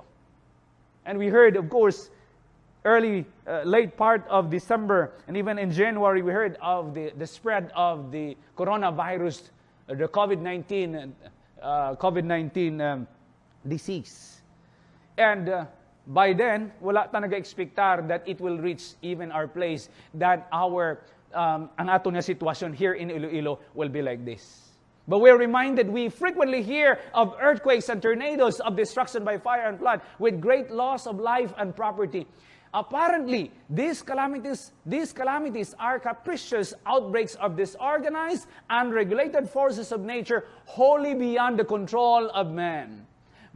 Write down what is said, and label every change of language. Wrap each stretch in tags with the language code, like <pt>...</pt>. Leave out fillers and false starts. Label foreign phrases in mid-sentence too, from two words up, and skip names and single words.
<en>And we heard, of course, late part of December, and even in January, we heard of the spread of the coronavirus, the COVID-19 disease. And by then,</en> <hil>wala ta nag-expectar</hil> <en>that it will reach even our place, that</en> <hil>ang ato nga sitwasyon</hil> <en>here in Iloilo will be like this. But we're reminded, we frequently hear of earthquakes and tornadoes, of destruction by fire and flood, with great loss of life and property. Apparently, these calamities are capricious outbreaks of disorganized, unregulated forces of nature, wholly beyond the control of man.</en>